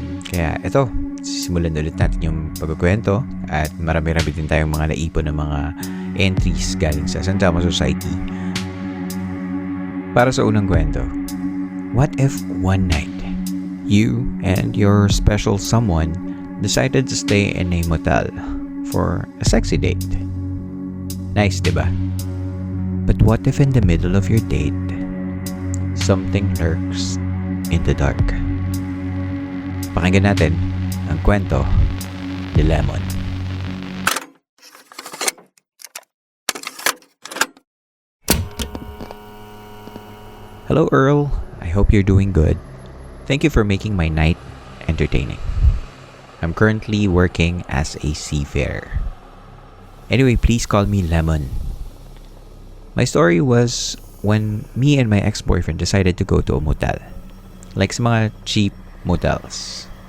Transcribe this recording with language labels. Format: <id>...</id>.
<tl>Kaya ito, simulan ulit natin yung pagkukwento at marami-rami din tayong mga naipon ng mga entries galing sa San Telmo Society. Para sa unang kwento,</tl> <en>what if one night, you and your special someone decided to stay in a motel for a sexy date? Nice, diba? But what if in the middle of your date, something lurks in the dark?</en> <tl>Pakinggan natin ang kwento ni Lemon.</tl> <en>Hello, Earl. I hope you're doing good. Thank you for making my night entertaining. I'm currently working as a seafarer. Anyway, please call me Lemon. My story was when me and my ex-boyfriend decided to go to a motel. Like</en> <tl>sa mga</tl> <en>cheap motels.</en>